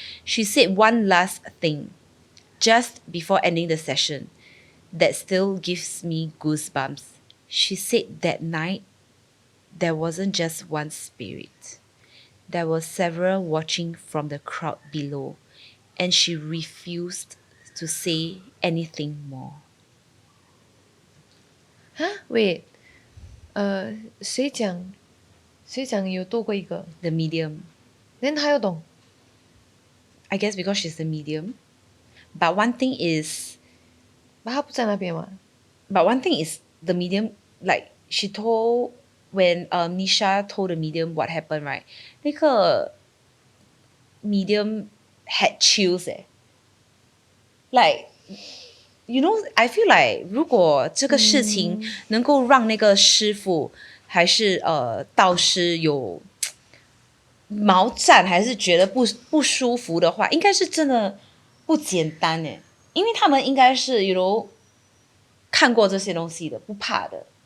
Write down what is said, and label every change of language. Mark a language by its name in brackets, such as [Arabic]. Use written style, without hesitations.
[English] She said one last thing just before ending the session that still gives me goosebumps. She said that night there wasn't just one spirit. There were several watching from the crowd below, and she refused to say anything more. Huh? [Chinese] Wait，谁讲有多过一个 [English] The medium. [Chinese] ？then 他又懂 [English] I guess because she's the medium. But one thing is, [Chinese] 他不在那边嘛？ [English] but one thing is the medium, like she told when Nisha told the medium what happened, right? [Chinese] 那个 [English] medium had chills like you know, I feel like [Chinese] 如果这个事情能够让那个师傅还是道士有毛战，还是觉得不舒服的话，应该是真的不简单因为他们应该是 [English] you know [Chinese] 看过这些东西的，不怕的。